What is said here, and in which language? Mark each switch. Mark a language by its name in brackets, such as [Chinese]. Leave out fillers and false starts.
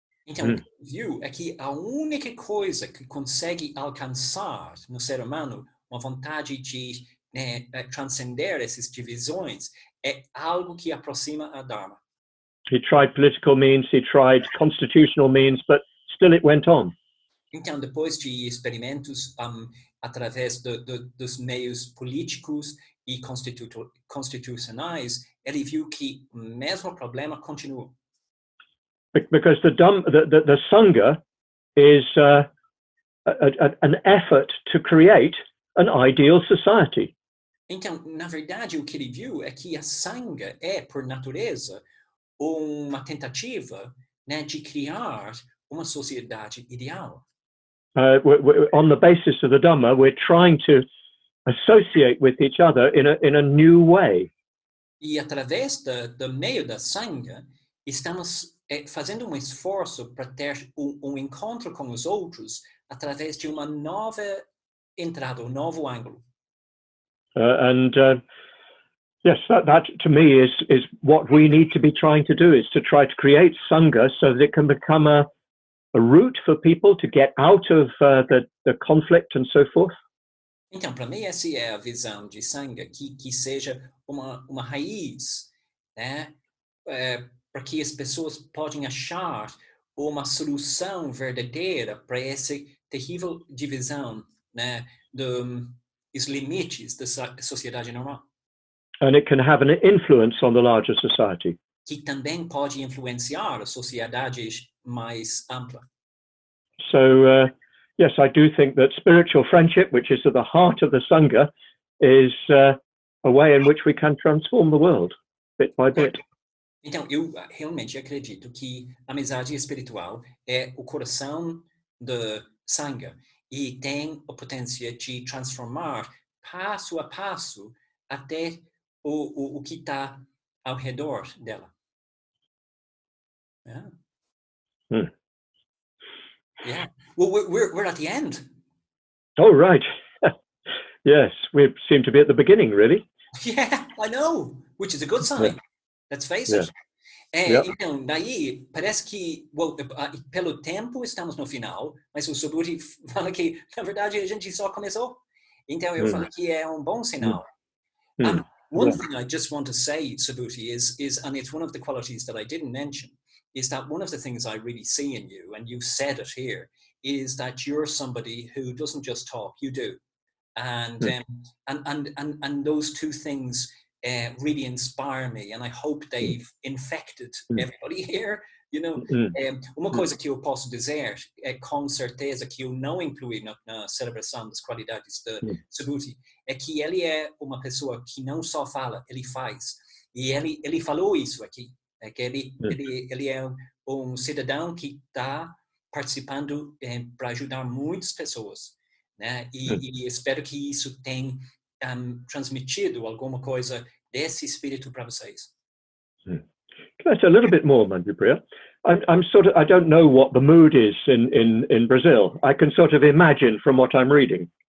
[Portuguese] Então, viu é que a única coisa que consegue alcançar no ser humano uma vontade de transcender essas divisões é algo que aproxima a Dharma. [English] He tried political means, he tried constitutional means, but still it went on. [Portuguese] Então, depois de experimentos através dos meios políticos e constitucionais, ele viu que o mesmo problema continua. [English] Because the Sangha is an effort to create an ideal society. [Portuguese] Então, na verdade, o que ele viu é que a Sangha é, por natureza, uma tentativa, né, de criar uma sociedade ideal. [English] On the basis of the Dhamma, we're trying to associate with each other in a new way. [Portuguese] E através do meio da Sangha, estamos fazendo esforço para ter encontro com os outros através de uma nova entrada, novo ângulo. [English] Yes, that to me is what we need to be trying to do, is to try to create Sangha so that it can become a route for people to get out of the conflict and so forth. [Portuguese] Então, para mim, essa é a visão de Sangha, que seja uma raiz, né, para que as pessoas possam achar uma solução verdadeira para essa terrível divisão, né, dos limites da sociedade normal. [English] And it can have an influence on the larger society. [Portuguese] Que também pode influenciar a sociedade mais ampla. [English] So, yes, I do think that spiritual friendship, which is at the heart of the Sangha, is a way in which we can transform the world, bit by bit. [Portuguese] Então, eu realmente acredito que a amizade espiritual é o coração da Sangha e tem a potência de transformar passo a passo até o que está ao redor dela. [English] Yeah. Yeah. Well, we're at the end. Oh, right. Yes, we seem to be at the beginning, really. Yeah, I know, which is a good sign. Yeah. Let's face it. [Portuguese] Então, daí, parece que, pelo tempo, estamos no final, mas o Subhuti fala que, na verdade, a gente só começou. Então, eu falo que é bom sinal. [English] One thing I just want to say, Subhuti, is, and it's one of the qualities that I didn't mention, is that one of the things I really see in you, and you said it here, is that you're somebody who doesn't just talk, you do. And those two things really inspire me, and I hope they've infected everybody here. [Portuguese] Uma coisa que eu posso dizer com certeza que eu não incluí na celebração das qualidades de Subhuti é que ele é uma pessoa que não só fala, ele faz. E ele falou isso aqui, que ele é um cidadão que está participando para ajudar muitas pessoas, né? E espero que isso tenha transmitido alguma coisa desse espírito para vocês. [English] Can I say a little bit more, Manjupriya? I don't know what the mood is in Brazil. I can sort of imagine from what I'm reading.